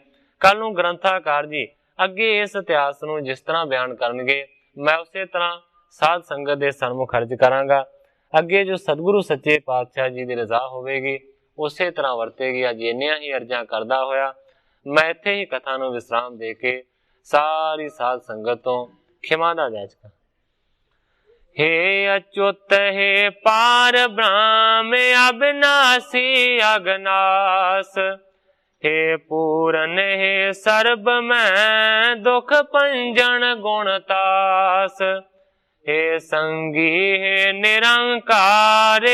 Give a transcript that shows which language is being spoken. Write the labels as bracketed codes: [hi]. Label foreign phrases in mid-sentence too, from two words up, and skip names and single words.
[pa] ਕੱਲ ਨੂੰ ਗ੍ਰੰਥਾਕਾਰ ਜੀ ਅੱਗੇ ਇਸ ਇਤਿਹਾਸ ਨੂੰ ਜਿਸ ਤਰ੍ਹਾਂ ਬਿਆਨ ਕਰਨਗੇ, ਮੈਂ ਉਸੇ ਤਰ੍ਹਾਂ ਸਾਧ ਸੰਗਤ ਦੇ ਸਨਮੁਖ ਅਰਜ ਕਰਾਂਗਾ। ਅੱਗੇ ਜੋ ਸਤਿਗੁਰੂ ਸੱਚੇ ਪਾਤਸ਼ਾਹ ਜੀ ਦੀ ਰਜ਼ਾ ਹੋਵੇਗੀ, ਉਸੇ ਤਰ੍ਹਾਂ ਵਰਤੇਗੀ। ਅੱਜ ਇੰਨੀਆਂ ਹੀ ਅਰਜ਼ਾਂ ਕਰਦਾ ਹੋਇਆ ਮੈਂ ਇੱਥੇ ਹੀ ਕਥਾ ਨੂੰ ਵਿਸਰਾਮ ਦੇ ਕੇ ਸਾਰੀ ਸਾਧ ਸੰਗਤ ਤੋਂ ਖਿਮਾ ਦਾ ਜਾਚਕਾ। ਹੇ ਅੱਚੁਤ ਹੇ ਪਾਰ ਬ੍ਰਹਮ ਅਵਿਨਾਸ਼ੀ ਅਗਨਾਸ, ਹੇ ਪੂਰਨ ਹੇ ਸਰਬ ਮੇਂ ਦੁਖ ਪੰਜਨ ਗੁਣਤਾਸ, ਹੇ ਸੰਗੀ ਹੇ ਨਿਰੰਕਾਰ,